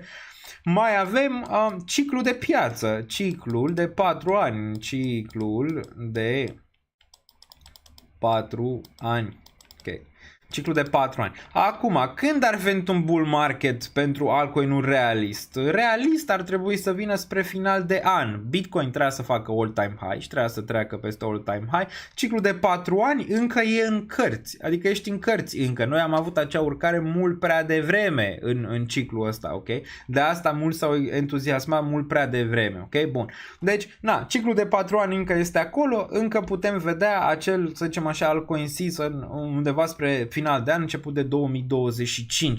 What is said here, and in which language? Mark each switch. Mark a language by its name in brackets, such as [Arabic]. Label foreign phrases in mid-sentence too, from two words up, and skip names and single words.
[Romanian] Mai avem ciclul de piață, ciclul de 4 ani, ciclul de 4 ani, ok. Ciclu de 4 ani. Acum, când ar veni un [English] bull market [Romanian] pentru altcoin-ul realist? Realist ar trebui să vină spre final de an. Bitcoin trebuia să facă [English] all-time high [Romanian] și trebuia să treacă peste [English] all-time high. [Romanian] Ciclul de 4 ani încă e în cărți. Adică ești în cărți încă. Noi am avut acea urcare mult prea devreme în ciclul ăsta, ok? De asta mulți s-au entuziasmat mult prea devreme, ok? Bun. Deci, ciclul de 4 ani încă este acolo. Încă putem vedea acel, să zicem așa, [English] altcoin season [Romanian] undeva spre final de an, început de 2025.